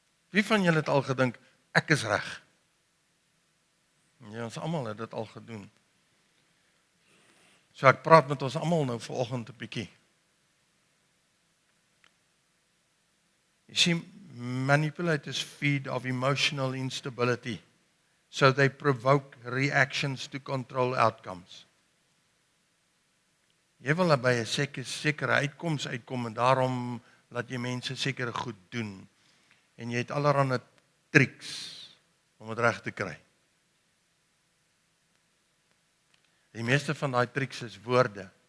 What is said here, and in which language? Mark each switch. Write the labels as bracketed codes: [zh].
[af] Wie van julle het al gedink, ek is reg? Ja, ons almal het dit al gedoen. So ek praat met ons almal nou vanoggend 'n bietjie. [en] You see, manipulators feed of emotional instability, so they provoke reactions to control outcomes. [af] Jy wil by 'n sekere uitkoms uitkom en daarom laat jy mense sekere goed doen. En jy het allerlei triks om dit reg te kry. Die meeste van daai triks is woorde.